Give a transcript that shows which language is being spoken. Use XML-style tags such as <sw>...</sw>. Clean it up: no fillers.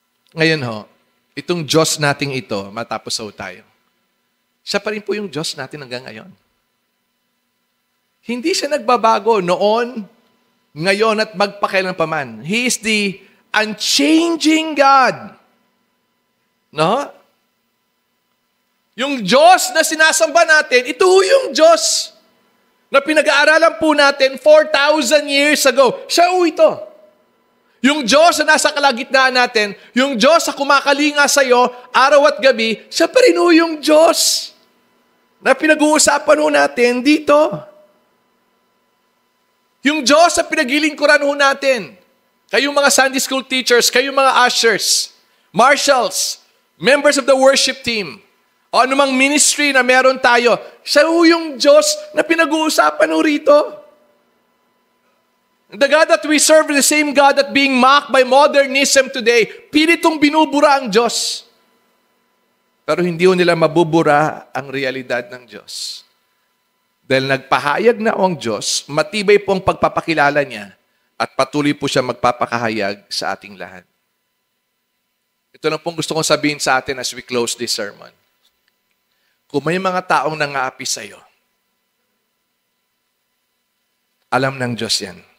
<tl>Ngayon ho, itong Diyos nating ito, matapos ho tayo, siya pa rin po yung Diyos natin hanggang ngayon. Hindi siya nagbabago noon, ngayon at magpakailanpaman.</tl> <en>He is the unchanging God.</en> <tl>No? Yung Diyos na sinasamba natin, ito yung Diyos na pinag-aaralan po natin</tl> <en>4,000 years ago.</en> <tl>Siya ito. Yung Diyos na nasa kalagitnaan natin, yung Diyos na kumakalinga sa iyo araw at gabi, siya pa rin yung Diyos na pinag-uusapan natin dito. Yung Diyos na pinagilingkuran natin. Kayong mga</tl> <en>Sunday school teachers, kayong mga ushers, marshals, members of the worship team,</en> <tl>o anumang ministry na meron tayo, siya yung Diyos na pinag-uusapan rito.</tl> <en>The God that we serve is the same God that being mocked by modernism today,</en> <tl>pilitong binubura ang Diyos. Pero hindi nila mabubura ang realidad ng Diyos. Dahil nagpahayag na ang Diyos, matibay po ang pagpapakilala niya at patuloy po siya magpapakahayag sa ating lahat. Ito na pong gusto kong sabihin sa atin</tl> <en>as we close this sermon.</en> <tl>Kung may mga taong nangaapi sa iyo, alam ng Diyos yan.</tl>